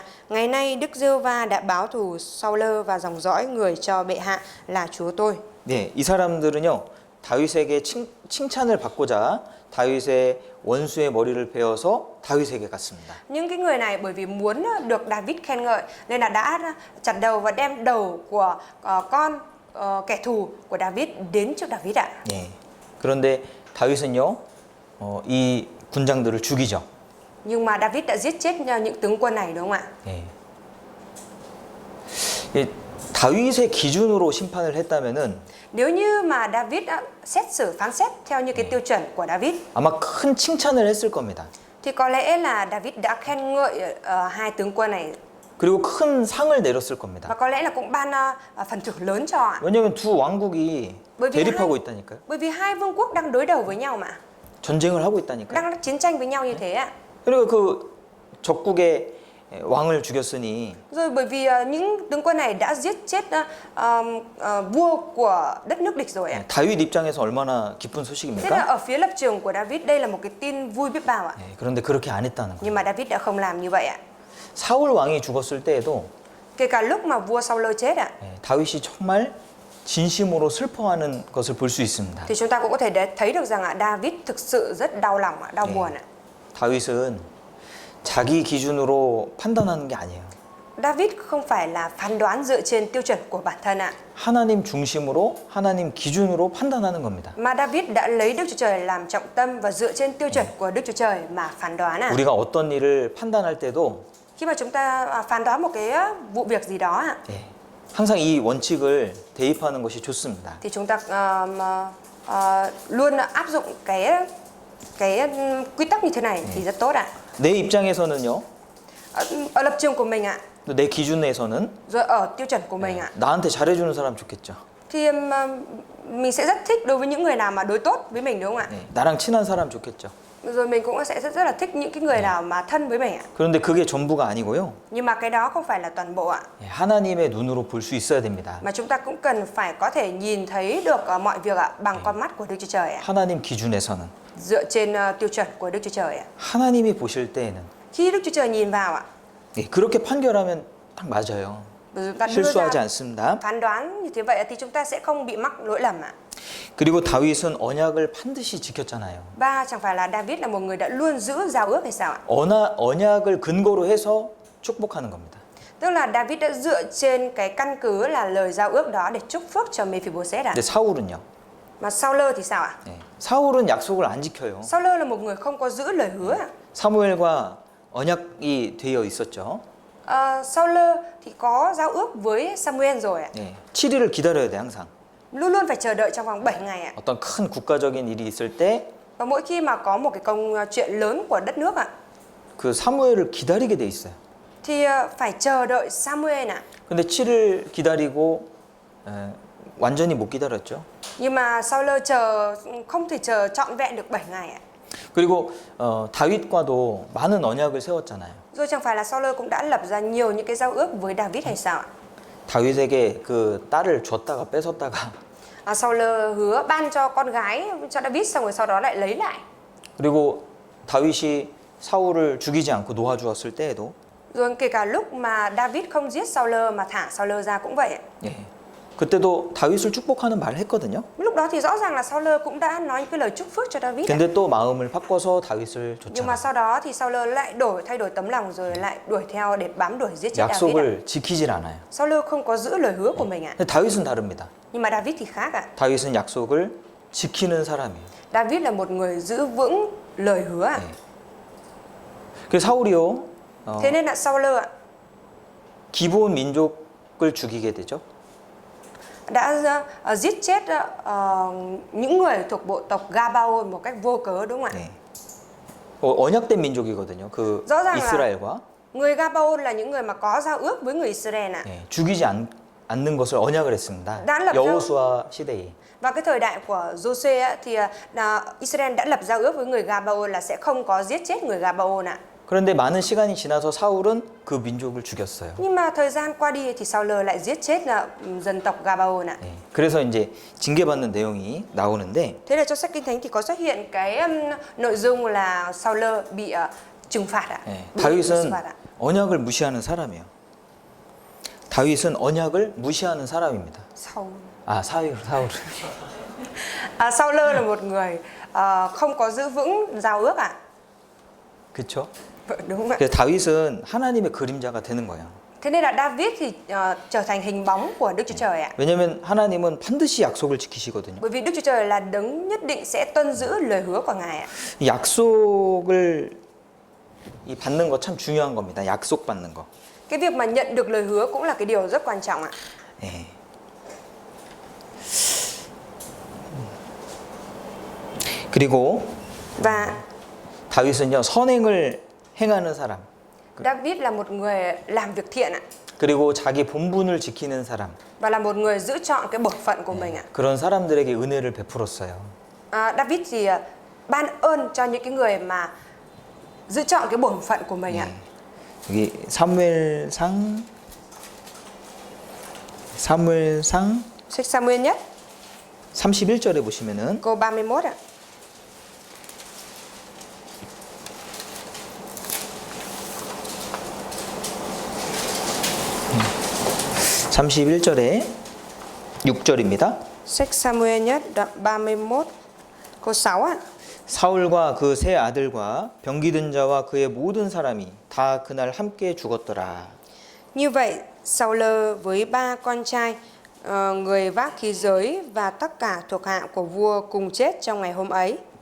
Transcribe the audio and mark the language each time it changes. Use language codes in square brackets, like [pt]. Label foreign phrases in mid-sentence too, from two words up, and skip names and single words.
[vi] Ngày nay Đức Giê-hô-va đã báo thù Saul và dòng dõi người cho bệ hạ là chúa tôi. [ko] 네, 이 사람들은요 다윗에게 칭찬을 받고자 다윗의 원수의 머리를 베어서 다윗에게 갔습니다. [vi] Những cái người này bởi vì muốn được David khen ngợi nên là đã chặt đầu và đem đầu của con kẻ thù của David đến trước David ạ. [ko] 그런데 다윗은요 이 군장들을 죽이죠. [vi] Nhưng mà David đã giết chết những tướng quân này đúng không ạ? [ko] 다윗의 기준으로 심판을 했다면은 [vi] Nếu như mà David đã phán xét theo như cái tiêu chuẩn của David [ko] 아마 큰 칭찬을 했을 겁니다. [vi] thì có lẽ là David đã khen ngợi hai tướng quân này [ko] 그리고 큰 상을 내렸을 겁니다. [vi] và có lẽ là cũng ban phần thưởng lớn cho ạ. [ko] 왜냐하면 두 왕국이 대립하고 있다니까요. [vi] Bởi vì hai vương quốc đang đối đầu với nhau mà, [ko] 전쟁을 하고 있다니까요. [vi] đang chiến tranh với nhau như thế ạ. [ko] 그리고 그 적국의 왕을 죽였으니 [vi] Rồi bởi vì những tướng quân này đã giết chết vua của đất nước địch rồi ạ. [ko] 다윗 입장에서 얼마나 기쁜 [vi] Thế là [ko] 소식입니까? [vi] ở phía lập trường của David đây là một cái tin vui biết bao ạ. [ko] 그런데 그렇게 안 했다는 거예요. [vi] Nhưng mà David đã không làm như vậy ạ. [ko] 사울 왕이 죽었을 때에도 [vi] Kể cả lúc mà vua Saul chết ạ, [ko] 다윗이 정말 진심으로 슬퍼하는 것을 볼 수 있습니다. [vi] thì chúng ta cũng có thể thấy được rằng David thực sự rất đau lòng, đau buồn ạ. [ko] 다윗은 자기 기준으로 판단하는 게 아니에요. [vi] David không phải là phán đoán dựa trên tiêu chuẩn của bản thân ạ, [ko] 하나님 중심으로 하나님 기준으로 판단하는 겁니다. [vi] mà David đã lấy Đức Chúa Trời làm trọng tâm và dựa trên tiêu chuẩn của Đức Chúa Trời mà phán đoán ạ. [ko] 우리가 어떤 일을 판단할 때도 [vi] Khi mà chúng ta phán đoán một cái vụ việc gì đó ạ, [ko] 항상 이 원칙을 대입하는 것이 좋습니다. [vi] Thì chúng ta luôn áp dụng cái quy tắc như thế này thì rất tốt ạ. [ko] 내 입장에서는요, [vi] Ở lập trường của mình ạ, [ko] 또 내 기준에서는 [vi] rồi ở tiêu chuẩn của mình ạ, [ko] 나한테 잘해주는 사람 좋겠죠. [vi] thì mình sẽ rất thích đối với những người nào mà đối tốt với mình, đúng không ạ? [ko] 네, 나랑 친한 사람 좋겠죠. [vi] Rồi mình cũng sẽ rất là thích những cái người nào mà thân với mình ạ. [ko] 그런데 그게 전부가 아니고요. [vi] Nhưng mà cái đó không phải là toàn bộ ạ. [ko] 예, 하나님의 눈으로 볼 수 있어야 됩니다. [vi] Mà chúng ta cũng cần phải có thể nhìn thấy được mọi việc ạ bằng con mắt của Đức Chúa Trời ạ. [ko] 하나님 기준에서는 [vi] Dựa trên tiêu chuẩn của Đức Chúa Trời ạ. [ko] 하나님이 보실 때에는 [vi] Khi Đức Chúa Trời nhìn vào ạ, [ko] 예, 그렇게 판결하면 딱 맞아요. [vi] chúng ta đưa [ko] 실수하지 [vi] ra [ko] 않습니다. [vi] phán đoán như thế vậy thì chúng ta sẽ không bị mắc lỗi lầm ạ. [ko] 그리고 다윗은 언약을 반드시 지켰잖아요. [vi] Ba, chẳng phải là David là một người đã luôn giữ giao ước hay sao ạ? [ko] 언약을 근거로 해서 축복하는 겁니다. [vi] Tức là David đã dựa trên cái căn cứ là lời giao ước đó để chúc phước cho Mephibosheth ạ. [ko] 근데 사울은요. [vi] Mà Saul thì sao ạ? [ko] 예, 사울은 약속을 안 지켜요. [vi] Saul là một người không có giữ lời hứa ạ. [ko] 사무엘과 언약이 되어 있었죠. [vi] Saul thì có giao ước với Samuel rồi ạ. [ko] 예, 7일을 기다려야 돼 항상. [vi] Luôn luôn phải chờ đợi trong vòng 7 ngày ạ. [ko] 어떤 큰 국가적인 일이 있을 때 [vi] Và mỗi khi mà có một cái công chuyện lớn của đất nước ạ, [ko] 그 사무엘을 기다리게 돼 있어요. [vi] thì phải chờ đợi Samuel ạ. [ko] 근데 7일 기다리고 완전히 못 기다렸죠. [vi] Nhưng mà Saul không thể chờ trọn vẹn được 7 ngày ạ. [ko] 그리고 다윗과도 많은 언약을 세웠잖아요. [vi] Rồi chẳng phải là Saul cũng đã lập ra nhiều những cái giao ước với David hay sao ạ? [ko] 다윗에게 그 딸을 줬다가 뺏었다가 [vi] Saul hứa ban cho con gái cho David xong rồi sau đó lại lấy lại. [ko] 그리고 다윗이 사울을 죽이지 않고 놓아주었을 때에도 [vi] Rồi kể cả lúc mà David không giết Saul mà thả Saul ra cũng vậy ạ. [ko] 예, 그때도 다윗을 축복하는 말을 했거든요. [vi] Lúc đó thì rõ ràng là Saul cũng đã nói những cái lời chúc phước cho David ạ. [ko] 근데 또 마음을 바꿔서 다윗을 [vi] Nhưng mà [ko] 쫓아가. [vi] sau đó thì Saul lại thay đổi tấm lòng rồi lại đuổi theo để bám đuổi giết chết David ạ. [ko] 약속을 지키질 않아요. [vi] Saul không có giữ lời hứa của mình ạ. [ko] 근데 다윗은 다릅니다. [vi] Nhưng mà David thì khác ạ. [ko] 다윗은 약속을 지키는 사람이에요. [vi] David là một người giữ vững lời hứa ạ. [ko] 네. 그 사울이요. [vi] Thế nên là Saul ạ [ko] 기브온 민족을 죽이게 되죠. [vi] đã giết chết những người thuộc bộ tộc Gabaon một cách vô cớ, đúng không ạ? [ko] 네. 언약된 민족이거든요. 그 [vi] rõ ràng là [ko] 이스라엘과 [vi] người Gabaon là những người mà có giao ước với người Israel ạ. [ko] 네, 죽이지 않는 것을 언약을 했습니다. [vi] đã lập [ko] 여호수아 시대에. [vi] Vào cái thời đại của Giô-suê á, thì Israel đã lập giao ước với người Gabaon là sẽ không có giết chết người Gabaon ạ. [ko] 그런데 많은 시간이 지나서 사울은 그 민족을 죽였어요. [vi] Nhưng mà thời gian qua đi thì Saul lại giết chết dân tộc Gabaon ạ. [ko] 네, 그래서 이제 징계받는 내용이 나오는데 [vi] Thế là trong sách Kinh Thánh thì có xuất hiện cái nội dung là Saul bị trừng phạt ạ. [ko] 네, [vi] Bị [ko] 다윗은 [vi] xử phạt ạ. [ko] 언약을 무시하는 사람이에요. 다윗은 언약을 무시하는 사람입니다. 사울. [vi] Saul là một người không có giữ vững giao ước ạ. [ko] 그렇죠? [vi] Đúng vậy. [ko] 그래서 다윗은 하나님의 그림자가 되는 거예요. [vi] Thế nên là David thì trở thành hình bóng của Đức Chúa Trời ạ. [ko] 왜냐하면 하나님은 반드시 약속을 지키시거든요. [vi] Bởi vì Đức Chúa Trời là đấng nhất định sẽ tuân giữ lời hứa của Ngài ạ. [ko] 이 약속을 받는 거 참 중요한 겁니다. 약속 받는 거. [vi] Cái việc mà nhận được lời hứa cũng là cái điều rất quan trọng ạ. [ko] 예. 그리고 [vi] Và [ko] 다윗은요 선행을 행하는 사람. [vi] David là một người làm việc thiện ạ. [ko] 그리고 자기 본분을 지키는 사람. [vi] Và là một người giữ trọn cái bổn phận của mình ạ. [ko] 그런 사람들에게 은혜를 베풀었어요. [vi] David thì ban ơn cho những cái người mà giữ trọn cái bổn phận của mình ạ. [ko] 여기 사무엘상 [vi] Sách Samuel nhất [ko] 31절에 보시면은 [vi] câu 31 ạ. 음. [ko] 31절에 6절입니다. [vi] Sách Samuel nhất đoạn 31 câu 6 ạ. [ko] 사울과 그 세 아들과 병기든 자와 그의 모든 사람이 다 그날 함께 죽었더라. [vi] Như vậy, Saul với 3 con trai, người vác khí giới và tất cả thuộc hạ của vua cùng chết trong ngày hôm ấy.